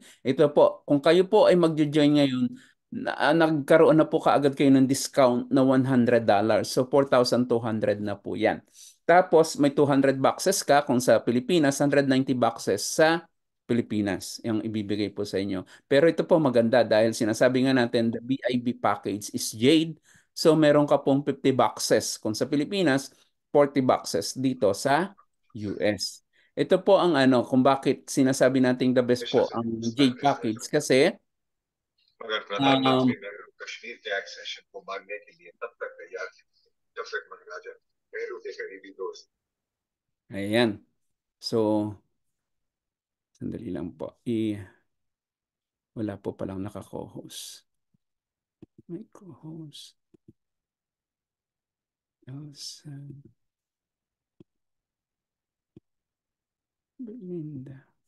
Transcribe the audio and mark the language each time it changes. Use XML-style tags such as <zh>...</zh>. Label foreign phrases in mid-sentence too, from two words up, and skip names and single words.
<tl>Ito po, kung kayo po ay magjo-join ngayon, nagkaroon na po kaagad kayo ng discount na $100. So 4,200 na po yan. Tapos may 200 boxes ka kung sa Pilipinas, 190 boxes sa Pilipinas yung ibibigay po sa inyo. Pero ito po maganda dahil sinasabi nga natin</tl> <en>the BIB package is Jade.</en> <tl>So meron ka pong 50 boxes kung sa Pilipinas, 40 boxes dito sa US. Ito po ang ano kung bakit sinasabi nating</tl> <en>the best</en> <tl>po ang Jade package kasi</tl> <hi>मगर प्रधानमंत्री ने कश्मीर के एक्सेशन को मानने के लिए तब तक तैयार थे जब तक महाराजा नेहरू के करीबी दोस्त</hi> <tl>ayan. So sandali lang po. Wala po palang naka-co-host. May co-host. Elsa. Belinda.</tl>